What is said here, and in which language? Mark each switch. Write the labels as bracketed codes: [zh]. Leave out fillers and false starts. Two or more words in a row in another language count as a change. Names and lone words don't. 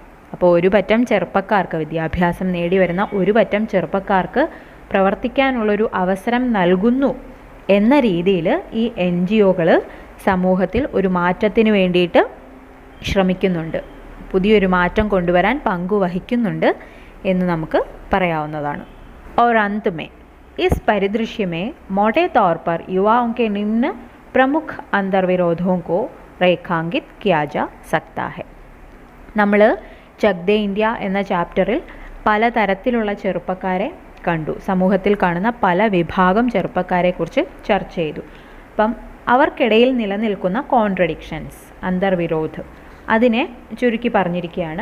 [ml] അപ്പോൾ ഒരു പറ്റം ചെറുപ്പക്കാർക്ക്, വിദ്യാഭ്യാസം നേടി വരുന്ന ഒരു പറ്റം ചെറുപ്പക്കാർക്ക് പ്രവർത്തിക്കാനുള്ളൊരു അവസരം നൽകുന്നു എന്ന രീതിയിൽ ഈ NGOകൾ സമൂഹത്തിൽ ഒരു മാറ്റത്തിന് വേണ്ടിയിട്ട് ശ്രമിക്കുന്നുണ്ട്, പുതിയൊരു മാറ്റം കൊണ്ടുവരാൻ പങ്കുവഹിക്കുന്നുണ്ട് എന്ന് നമുക്ക് പറയാവുന്നതാണ്. [hi] और अंत में इस परिदृश्य में मोटे तौर पर युवाओं के निम्न प्रमुख अंतर्विरोधों को रेखांकित किया जा सकता है. [ml] നമ്മൾ ചക് ദേ ഇന്ത്യ എന്ന ചാപ്റ്ററിൽ പലതരത്തിലുള്ള ചെറുപ്പക്കാരെ കണ്ടു, സമൂഹത്തിൽ കാണുന്ന പല വിഭാഗം ചെറുപ്പക്കാരെക്കുറിച്ച് ചർച്ച ചെയ്തു. അപ്പം അവർക്കിടയിൽ നിലനിൽക്കുന്ന കോൺട്രഡിക്ഷൻസ്, അന്തർവിരോധ്, അതിനെ ചുരുക്കി പറഞ്ഞിരിക്കുകയാണ്.